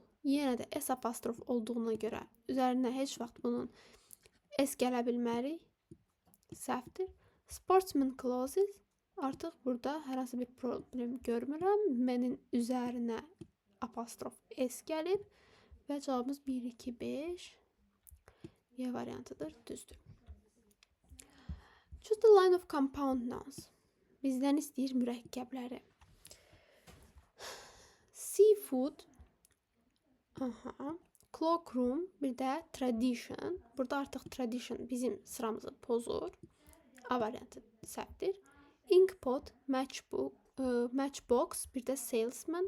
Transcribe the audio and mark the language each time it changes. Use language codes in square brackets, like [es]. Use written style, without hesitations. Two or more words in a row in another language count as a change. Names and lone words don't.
[az] Yenə də s apostrof olduğuna görə üzərinə heç vaxt bunun s gələ bilmərik. [en] Səhvdir. Sportsman clothes. [az] Artıq burada hər hansı bir problem görmürəm. Mənin üzərinə apostrof s gəlib və cavabımız 1, 2, 5 Y variantıdır. Düzdür. [en] Choose the line of compound nouns. [az] Bizdən istəyir mürəkkəbləri. Seafood. Aha. Cloakroom. Bir də tradition. Burada artıq tradition bizim sıramızı pozur. A variantı səhvdir. [en] Inkpot, matchbox, [az] bir də [en] salesman.